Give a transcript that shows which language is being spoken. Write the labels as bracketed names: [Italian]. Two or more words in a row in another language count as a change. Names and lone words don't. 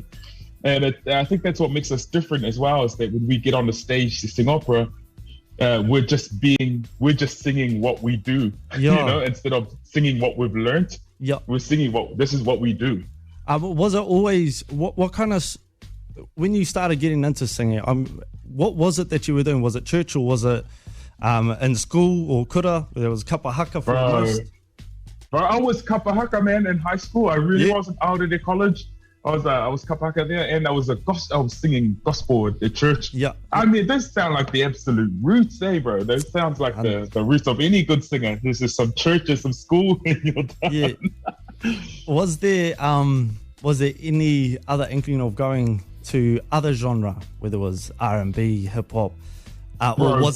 [English] And I think that's what makes us different as well, is that when we get on the stage to sing opera, we're just singing what we do, you know, instead of singing what we've learned. Yeah, we're singing this is what we do. Was it always what kind of, when you started getting into singing? What was it that you were doing? Was it church or was it in school or kura? There was [Māori] kapa haka [English] for most. Bro, I was [Māori] kapa haka, [English] man, in high school. I really wasn't out of the college. I was [Māori] kapa haka [English] there, and I was singing gospel at the church. Yeah, I mean, those sound like the absolute roots, bro. Those sounds like the roots of any good singer. There's just some church and some school, and you're done. Yeah. Was there any other inkling of going to other genre, whether it was R&B, hip hop, or was